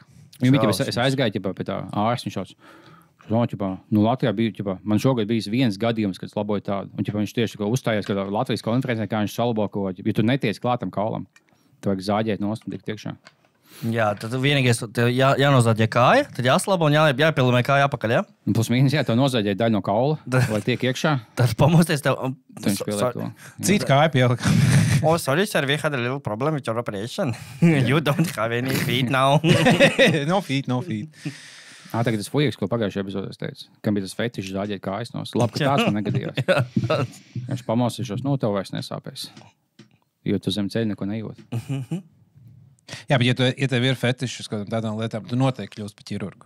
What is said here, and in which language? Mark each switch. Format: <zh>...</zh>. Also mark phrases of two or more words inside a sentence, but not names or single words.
<lv>Es aizgāju pie tā ārsts, Latvijā bija, man šogad bijis viens gadījums, kad es laboju tādu, un viņš tieši uzstājās, ka Latvijas konferencē, kā viņš salabo ko, ja tu netiec klātam kaulam. Tu vajag zāģēt nost un tikt iekšā. Jā, tad vienīgais jānozāģē kāja, tad jāslabo un jāpielimē kāja apakaļ, jā? Plus mīnus, jā, tev nozāģē daļu no kaula, lai tiek iekšā. Tad pamosties tev... Cita kāja pielika.</lv> <en>Sorry, sir, we had a little problem with your operation. You don't have any feet now. No feet.</en> <lv>Tagad tas fujiks, ko pagājušajā epizodē teicu, kam bija tas fetišs zāģēt kājas nost. Labi, ka tāds man negadījās. Viņš pamosīšos, tev vairs nesāpēs. Jo tu zem ceļa neko nejūt. Jā, bet ja tev ir fetišs uz tādām lietām, tu noteikti kļūsi par ķirurgu.</lv>